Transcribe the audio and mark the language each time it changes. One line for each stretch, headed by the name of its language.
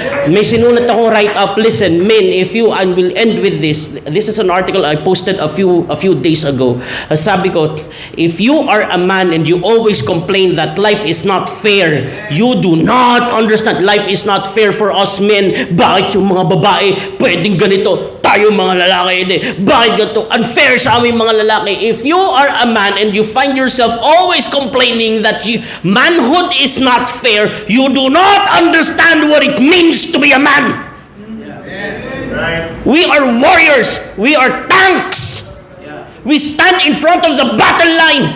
Filipino: May sinulat akong write-up.
English: Listen, men, if you, and we'll end with this. This is an article I posted a few days ago.
Filipino: Sabi ko,
English: if you are a man and you always complain that life is not fair, you do not understand. Life is not fair for us men.
Filipino: Bakit yung mga babae pwedeng ganito? Tayo mga lalaki hindi. Bakit ganito? Unfair sa aming mga lalaki.
English: If you are a man and you find yourself always complaining that manhood is not fair, you do not understand what it means to be a man. We are warriors. We are tanks. We stand in front of the battle line.